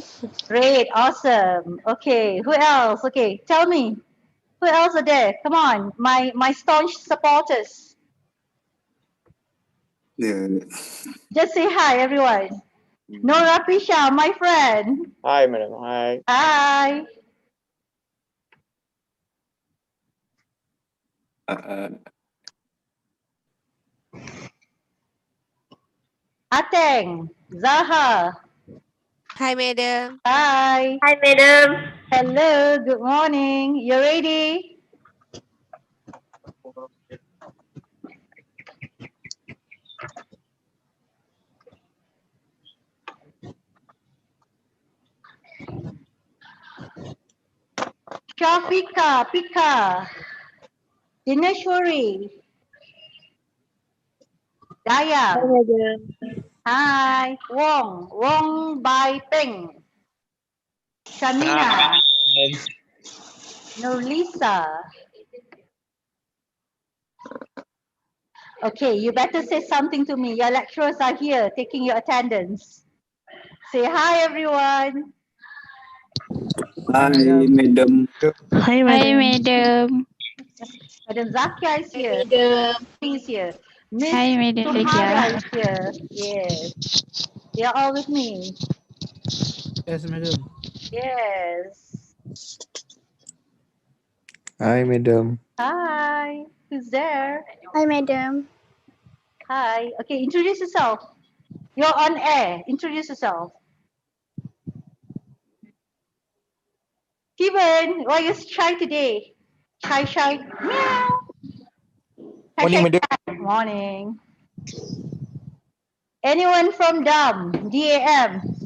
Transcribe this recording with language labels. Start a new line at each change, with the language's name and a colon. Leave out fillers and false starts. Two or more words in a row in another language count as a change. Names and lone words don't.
English: Great, awesome. Okay, who else? Okay, tell me. Who else are there? Come on, my staunch supporters. Yeah. Just say hi, everyone. Nora Pisha, my friend. Hi, madam. Hi. Hi. Uh, Ateng, Zaha. Hi, madam. Hi. Hi, madam. Hello, good morning. You ready? Shafika, Pika, Dineshwari, Hi, Dayang. madam. Hi. Wong Bai Peng, Shamina, Nurlisa. Okay, you better say something to me. Your lecturers are here taking your attendance. Say hi, everyone. Hi, Madam. madam. Hi, madam. Madam Zakia is Hi, here. madam. Is here. Miss Hi, Madam Sumara Lydia. is here. Yes. They are all with me. Yes, madam. Yes. Hi, madam. Hi. Who's there? Hi, Madam. Hi. Okay, introduce yourself. You're on air. Introduce yourself. Steven, why are you shy today? Shy, shy. Meow. Shy, Morning, shy. madam. cat. Morning. Anyone from DAM? DAM?